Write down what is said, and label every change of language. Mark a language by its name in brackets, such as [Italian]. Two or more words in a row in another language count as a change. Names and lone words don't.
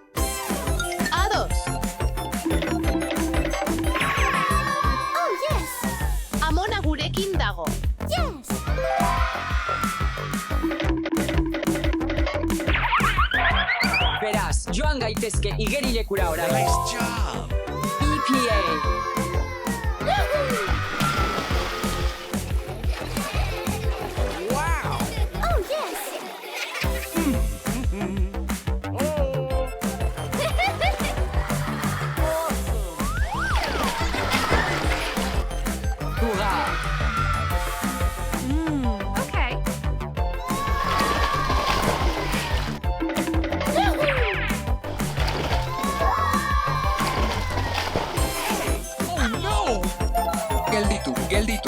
[Basque] Ados. [English] Oh, yes. [Basque] Amona gurekin dago. [English] Yes. [Basque] Beraz, joan gaitezke igerilekura orain. [English] Nice job! [Basque] EPA. [English] Oh, yes. [Basque] Fuga. [English] Okay. [Basque] Gelditu.